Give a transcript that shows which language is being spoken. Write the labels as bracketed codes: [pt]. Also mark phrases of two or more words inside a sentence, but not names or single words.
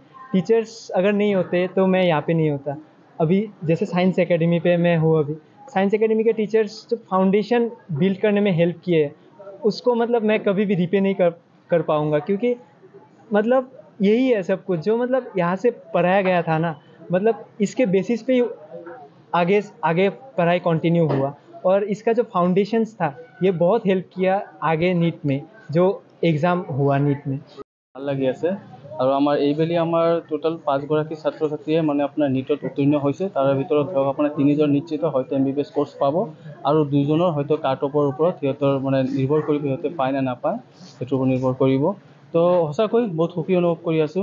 [hi] टीचर्स अगर नहीं होते तो मैं यहाँ पे नहीं होता। अभी जैसे [en] science academy [hi] पे मैं हूँ, अभी साइंस एकेडमी के टीचर्स जो [en] foundation build [hi] करने में हेल्प किए, उसको मतलब मैं कभी भी रिपे नहीं कर पाऊँगा, क्योंकि मतलब यही है सब कुछ जो मतलब यहाँ से पढ़ाया गया था ना, मतलब इसके बेसिस पे ही आगे आगे पढ़ाई कंटिन्यू हुआ। और इसका जो फाउंडेशंस था, ये बहुत हेल्प किया आगे नीट में, जो एग्ज़ाम हुआ नीट में। [as] ভাল লাগি আছে আৰু আমাৰ এইবেলি আমাৰ টোটাল 5গৰাকী ছাত্ৰ ছাত্ৰীয়ে মানে আপোনাৰ নীটত উত্তীৰ্ণ হৈছে। তাৰে ভিতৰত ধৰক আপোনাৰ 3জন নিশ্চিত হয়তো [en] MBBS course [as] পাব আৰু 2জনৰ হয়তো [en] cut offৰ [as] ওপৰত সিহঁতৰ মানে নিৰ্ভৰ কৰিব, সিহঁতে পায় নে নাপায় সেইটোৰ ওপৰত নিৰ্ভৰ কৰিব। তো সঁচাকৈ বহুত সুখী অনুভৱ কৰি আছোঁ।